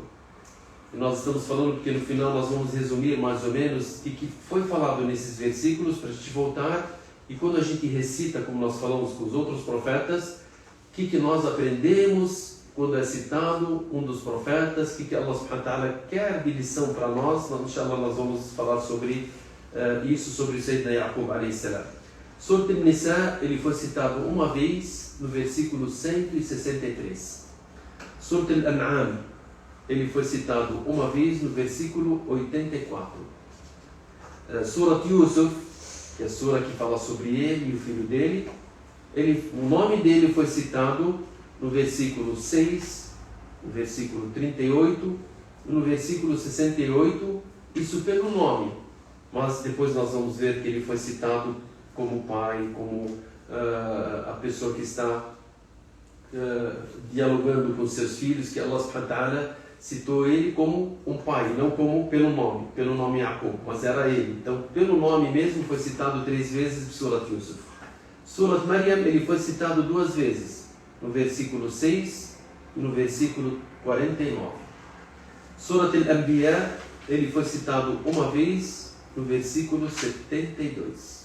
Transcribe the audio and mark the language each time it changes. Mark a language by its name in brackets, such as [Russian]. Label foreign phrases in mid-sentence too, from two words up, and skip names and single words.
[Portuguese] E nós estamos falando porque no final nós vamos resumir mais ou menos o que foi falado nesses versículos, para a gente voltar, e quando a gente recita, como nós falamos com os outros profetas, o que nós aprendemos quando é citado um dos profetas, o que [Arabic] الله سبحانه وتعالى [Portuguese] quer de lição para nós. Inshallah, nós vamos falar sobre isso, sobre o Sayyidina Yaqub [Arabic] عليه السلام. [Portuguese] Surat al-Nisa, ele foi citado uma vez no versículo 163. Surat al-An'am, ele foi citado uma vez no versículo 84. Surat Yusuf, que é a sura que fala sobre ele e o filho dele, o nome dele foi citado no versículo 6, no versículo 38 e no versículo 68, isso pelo nome. Mas depois nós vamos ver que ele foi citado como pai, como a pessoa que está dialogando com seus filhos, que [Arabic] الله سبحانه وتعالى [Portuguese] citou ele como um pai, não como pelo nome Yaqub, mas era ele. Então, pelo nome mesmo, foi citado 3 vezes em Surat Yusuf. Surat Maryam, ele foi citado 2 vezes, no versículo 6 e no versículo 49. Surat Al-Anbiya, ele foi citado uma vez, no versículo 72.